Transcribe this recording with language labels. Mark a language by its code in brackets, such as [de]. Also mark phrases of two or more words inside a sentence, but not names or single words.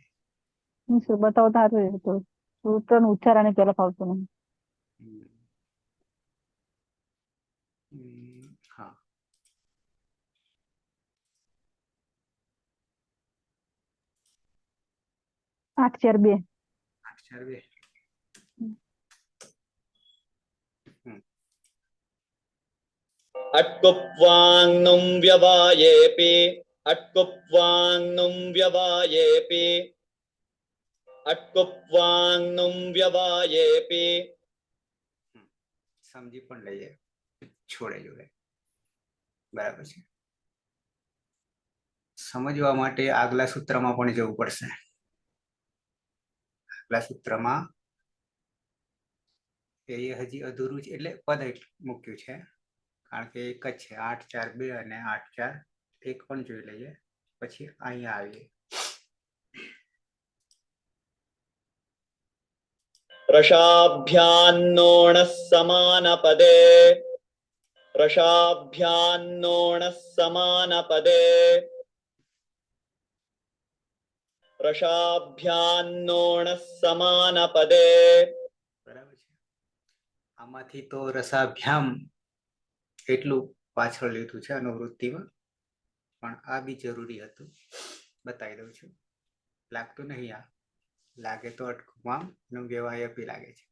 [gu] બતાવો સારું એ તો સૂત્રનો ઉચ્ચારણ પેલા ફાવતું નહીં. હા, આઠ ચાર બે. [sa] अट्कुप्वाङ्नुं व्यवायेऽपि अट्कुप्वाङ्नुं व्यवायेऽपि अट्कुप्वाङ्नुं व्यवायेऽपि. [gu] સમજી પણ લઈએ છોડે જોડે. બરાબર છે. સમજવા માટે આગલા સૂત્રમાં પણ જવું પડશે. આગલા સૂત્રમાં એ હજી અધૂરું છે એટલે પદ મૂક્યું છે, કારણ કે એક જ છે 8 4 2 અને 8 4 1 પણ જોઈ લઈએ પછી અહીંયા આવીએ. [sa] रसाभ्यान्नोणः समानपदे रसाभ्यान्नोणः समानपदे रसाभ्यान्नोणः समानपदे. [gu] બરાબર છે. આમાંથી તો રસાભ્યામ એટલું પાછળ લીધું છે અનુવૃત્તિમાં, પણ આ બી જરૂરી હતું, બતાવી દઉં છું. લાગતું નહીં, આ લાગે તો અટકુમાં નું વ્યવાય આપી લાગે છે.